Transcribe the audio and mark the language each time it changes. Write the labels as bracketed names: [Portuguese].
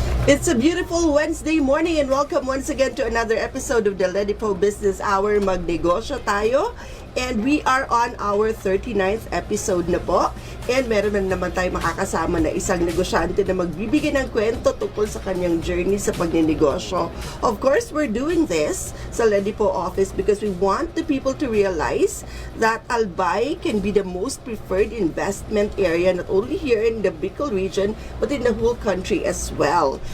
[English] It's a beautiful Wednesday morning and welcome once again to another episode of the Ledipo Business Hour. [Filipino] Magnegosyo tayo [English] and we are on our 39th episode na po. [Filipino] And meron na naman tayo makakasama na isang negosyante na magbibigay ng kwento tungkol sa kanyang journey sa pagninegosyo. [English] Of course, we're doing this sa Ledipo office because we want the people to realize that Albay can be the most preferred investment area not only here in the Bicol region but in the whole country as well.